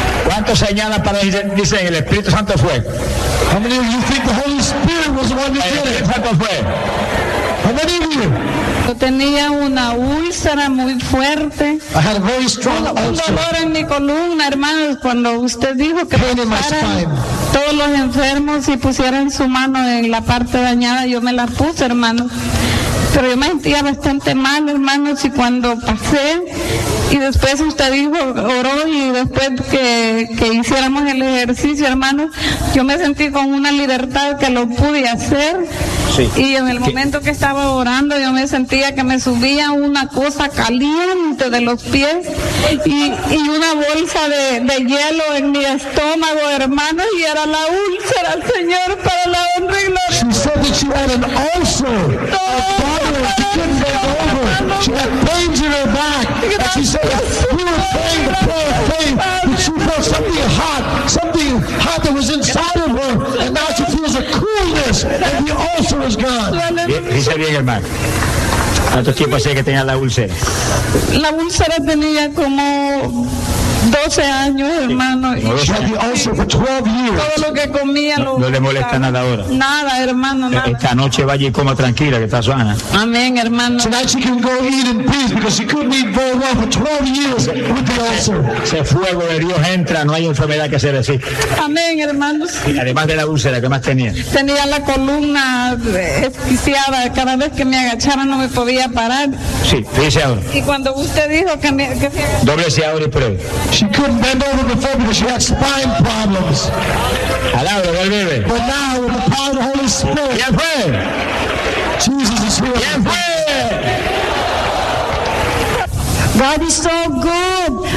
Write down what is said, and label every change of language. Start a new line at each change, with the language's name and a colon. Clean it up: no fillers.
Spanish: ¿Cuánto señala para dicen el Espíritu Santo fue?
English: How many of you think the Holy Spirit was the one who did it?
Spanish: ¿Cuánto fue?
English: How many of you?
Spanish: Yo tenía una úlcera muy fuerte.
English: I had a very strong ulcer.
Spanish: Un dolor en mi columna, hermanos, cuando usted dijo que pasaran todos los enfermos y pusieran su mano en la parte dañada, yo me la puse, hermano. Pero yo me sentía bastante mal, hermanos, y cuando pasé, y después usted dijo, oró, y después que hiciéramos el ejercicio, hermanos, yo me sentí con una libertad que lo pude hacer. Sí. Y en el momento que estaba orando, yo me sentía que me subía una cosa caliente de los pies y una bolsa de hielo en mi estómago, hermanos, y era la úlcera, Señor, para la honra y gloria.
English: She said that she had an ulcer. She had pains in her back, and she said, "We were praying the prayer of faith, but she felt something hot that was inside of her, and now she feels a coolness, and the ulcer is gone." He said,
Spanish: "Bien, hermano." ¿Cuánto tiempo hacía que tenía la úlcera? La úlcera tenía como 12 años, hermano.
English: She had the ulcer for 12 years.
Spanish: Todo lo que comía. No le molesta nada ahora. Nada, hermano, nada. Esta noche vaya y coma tranquila, que está sana. Amén, hermano.
English: Tonight she can go eat in peace because she couldn't eat very well for 12 years with the ulcer.
Spanish: Ese fuego de Dios entra, no hay enfermedad que se resista. Amén, hermano. Y además de la úlcera, ¿qué más tenía? Tenía la columna esquiciada. Cada vez que me agachaba no me podía parar. Sí, fíjese ahora. Y cuando usted dijo que me... Dóblese ahora y pruebe.
English: She couldn't bend over before because she had spine problems.
Spanish: Alabado el bebé.
English: But now with the power of the Holy Spirit.
Spanish: ¿Quién fue?
English: Jesus is here.
Spanish: ¿Quién fue?
English: God is so good.